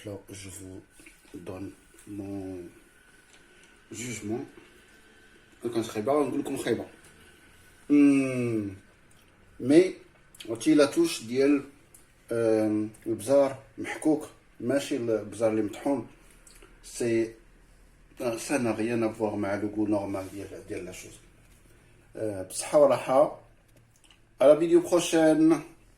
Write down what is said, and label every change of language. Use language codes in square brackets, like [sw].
[fr] Je vous donne mon jugement. [ar] كان خايبه نقول لكم خايبه، مي عرفتي لا توش ديال البزار محكوك ماشي البزار اللي مطحون. [fr] سي ça n'a rien à voir مع le goût normal ديال la chose. [ar] بصحه وراحه. [fr] à la vidéo prochaine.